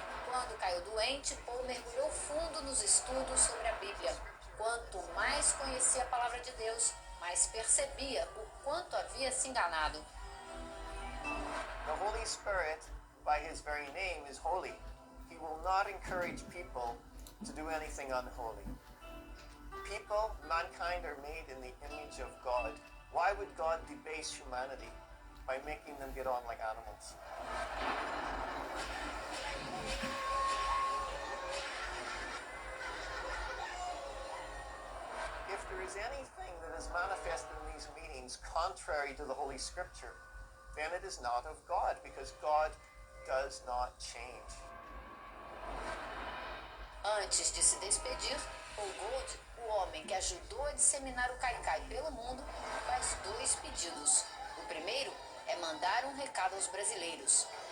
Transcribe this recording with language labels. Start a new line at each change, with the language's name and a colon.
Portuguese: Quando caiu doente, Paul mergulhou fundo nos estudos sobre a Bíblia. Quanto mais conhecia a palavra de Deus, mais percebia o quanto havia se enganado.
English: The Holy Spirit, by his very name, is holy. He will not encourage people to do anything unholy. People, mankind, are made in the image of God. Why would God debase humanity by making them get on like animals? if there is anything that is manifested in these meetings contrary to the Holy Scripture, then it is not of God, because God does not change.
Portuguese: Antes de se despedir, Paul Gold, o homem que ajudou a disseminar o Kaikai pelo mundo, faz 2 pedidos. O primeiro é mandar um recado aos brasileiros.